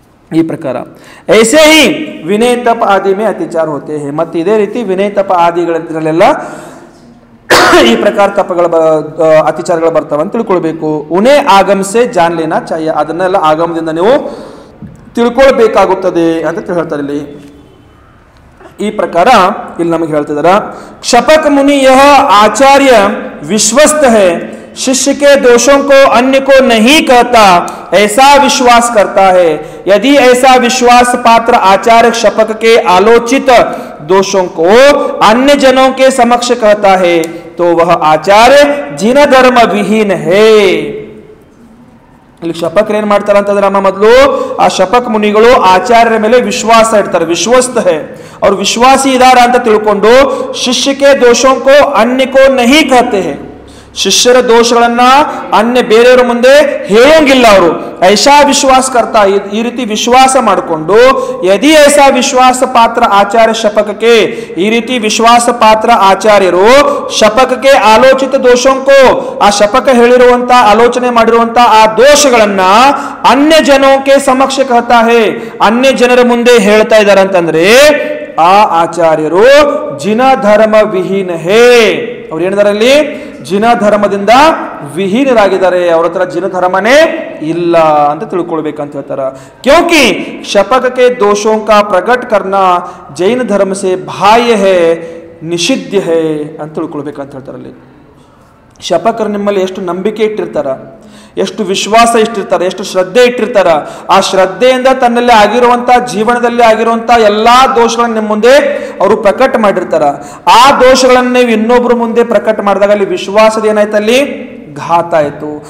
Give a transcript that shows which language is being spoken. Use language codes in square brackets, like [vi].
[hi] ಈ ಪ್ರಕಾರ ಐಸೇ ಹಿ ವಿನಯ ತಪ ಆದಿ ಮೇ ಅತಿಚಾರ ಹೋತೆ ಹೇ. [kn] ಮತ್ತೆ ಇದೇ ರೀತಿ ವಿನಯ ತಪ ಆದಿಗಳಲ್ಲೆಲ್ಲ ಈ ಪ್ರಕಾರ ತಪ್ಪುಗಳ ಅತಿಚಾರಗಳು ಬರ್ತಾವ ಅಂತ ತಿಳ್ಕೊಳ್ಬೇಕು. [hi] ಉನೇ ಆಗಮಸೆ ಜಾನ್ ಲೇನಾ ಚಾಹಿಯೆ, [kn] ಅದನ್ನೆಲ್ಲ ಆಗಮದಿಂದ ನೀವು ತಿಳ್ಕೊಳ್ಬೇಕಾಗುತ್ತದೆ ಅಂತ ಹೇಳ್ತಾರೆ ಇಲ್ಲಿ. ಈ ಪ್ರಕಾರ ಇಲ್ಲಿ ನಮಗೆ ಹೇಳ್ತಿದಾರ, [hi] क्षपक मुनि यह आचार्य विश्वस्त है, शिष्य के दोषों को अन्य को नहीं कहता, ऐसा विश्वास करता है. यदि ऐसा विश्वास पात्र आचार्य क्षपक के आलोचित दोषों को अन्य जनों के समक्ष कहता है तो वह आचार्य जिन धर्म विहीन है. [kn] ಇಲ್ಲಿ ಶಪಕರು ಏನ್ ಮಾಡ್ತಾರೆ ಅಂತಂದ್ರೆ, ನಮ್ಮ ಮೊದಲು ಆ ಶಪಕ್ ಮುನಿಗಳು ಆಚಾರ್ಯರ ಮೇಲೆ ವಿಶ್ವಾಸ ಇಡ್ತಾರೆ, [hi] ವಿಶ್ವಸ್ತ ಹೇ, [kn] ಅವ್ರು ವಿಶ್ವಾಸಿ ಇದಾರ ಅಂತ ತಿಳ್ಕೊಂಡು ಶಿಷ್ಯಕ್ಕೆ [hi] ದೋಷೋಂಕೋ ಅನ್ಯಕೋ ನಹಿ ಕಹತೆ ಹೇ, [kn] ಶಿಷ್ಯರ ದೋಷಗಳನ್ನ ಅನ್ಯ ಬೇರೆಯವರ ಮುಂದೆ ಹೇಳೋಂಗಿಲ್ಲ. ಅವರು [hi] ಐಸಾ ವಿಶ್ವಾಸ ಕರ್ತಾ, [kn] ಈ ರೀತಿ ವಿಶ್ವಾಸ ಮಾಡಿಕೊಂಡು, [hi] ಯದಿ ಐಸಾ ವಿಶ್ವಾಸ ಪಾತ್ರ ಆಚಾರ್ಯ ಶಪಕಕ್ಕೆ, [kn] ಈ ರೀತಿ ವಿಶ್ವಾಸ ಪಾತ್ರ ಆಚಾರ್ಯರು ಶಪಕಕ್ಕೆ [hi] ಆಲೋಚಿತ ದೋಷೋಂಕೋ, [kn] ಆ ಶಪಕ ಹೇಳಿರುವಂತ ಆಲೋಚನೆ ಮಾಡಿರುವಂತ ಆ ದೋಷಗಳನ್ನ [hi] ಅನ್ಯ ಜನೋಕೆ ಸಮಕ್ಷ ಕಹತಾ ಹೇ, [kn] ಅನ್ಯ ಜನರ ಮುಂದೆ ಹೇಳ್ತಾ ಇದ್ದಾರೆ ಅಂತಂದ್ರೆ ಆ ಆಚಾರ್ಯರು [hi] ಜಿನ ಧರ್ಮ ವಿಹೀನ ಹೇ, [kn] ಅವ್ರು ಏನಿದಾರಲ್ಲಿ ಜಿನ ಧರ್ಮದಿಂದ ವಿಹೀನರಾಗಿದ್ದಾರೆ, ಅವ್ರ ಹತ್ರ ಜಿನ ಧರ್ಮನೇ ಇಲ್ಲ ಅಂತ ತಿಳ್ಕೊಳ್ಬೇಕಂತ ಹೇಳ್ತಾರ. [hi] ಕ್ಯೋಂಕಿ ಶಪಕ ಕೆ ದೋಷೋं का प्रकट करना जैन धर्म से बाह्य है, निषिದ್ಧ है [kn] ಅಂತ ತಿಳ್ಕೊಳ್ಬೇಕಂತ ಹೇಳ್ತಾರಲ್ಲಿ. ಶಪಕರು ನಿಮ್ಮಲ್ಲಿ ಎಷ್ಟು ನಂಬಿಕೆ ಇಟ್ಟಿರ್ತಾರ, ಎಷ್ಟು ವಿಶ್ವಾಸ ಇಟ್ಟಿರ್ತಾರೆ, ಎಷ್ಟು ಶ್ರದ್ಧೆ ಇಟ್ಟಿರ್ತಾರ, ಆ ಶ್ರದ್ಧೆಯಿಂದ ತನ್ನಲ್ಲಿ ಆಗಿರುವಂತ ಜೀವನದಲ್ಲಿ ಆಗಿರುವಂತ ಎಲ್ಲಾ ದೋಷಗಳನ್ನ ನಿಮ್ಮ ಮುಂದೆ ಅವರು ಪ್ರಕಟ ಮಾಡಿರ್ತಾರ. ಆ ದೋಷಗಳನ್ನ ನೀವು ಇನ್ನೊಬ್ರು ಮುಂದೆ ಪ್ರಕಟ ಮಾಡಿದಾಗ ಅಲ್ಲಿ ವಿಶ್ವಾಸದ ಏನಾಯ್ತಲ್ಲಿ ಘಾತ ಆಯ್ತು.